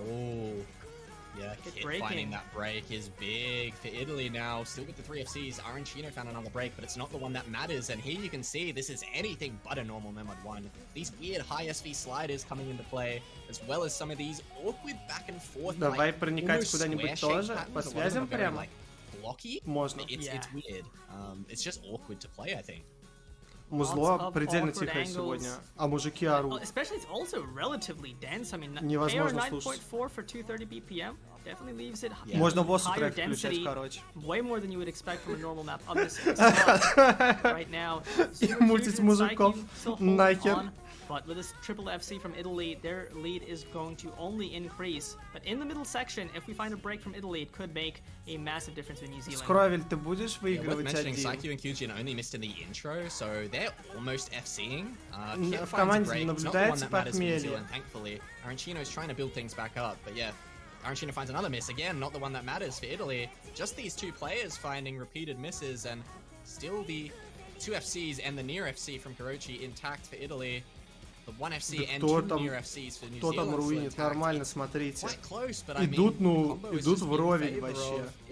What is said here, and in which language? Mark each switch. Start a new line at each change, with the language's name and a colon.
English: Oh, yeah, Kit finding that break is big for Italy now. Still with the 3 FCs, Arancino found another break, but it's not the one that matters. And here you can see this is anything but a normal Memod 1. These weird high SV sliders coming into play, as well as some of these awkward back and forth.
Russian: Давай проникать куда-нибудь тоже, по связям прямо.
English: Blocky.
Russian: Можно.
English: It's weird. It's just awkward to play, I think.
Russian: Музло предельно тихое сегодня, а мужики орут.
English: Especially it's also relatively dense. I mean,
Russian: невозможно слушать.
English: 9.4 for 230 BPM definitely leaves it
Russian: Можно воссу трек включать, короче.
English: Way more than you would expect from a normal map of this spot right now.
Russian: Мультить мужиков нахер.
English: But with this triple FC from Italy, their lead is going to only increase. But in the middle section, if we find a break from Italy, it could make a massive difference with New Zealand.
Russian: Скровель, ты будешь выигрывать один?
English: Psyche and Kyujin only missed in the intro, so they're almost FCing.
Russian: В команде наблюдается похмелье.
English: Thankfully, Arancino's trying to build things back up, but yeah. Arancino finds another miss, again, not the one that matters for Italy. Just these two players finding repeated misses, and still the 2 FCs and the near FC from Kurochi intact for Italy. The 1 FC and 2 near FCs for New Zealand.
Russian: Кто там руинит? Нормально, смотрите.
English: Quite close, but I mean,
Russian: идут, ну, идут вровень вообще.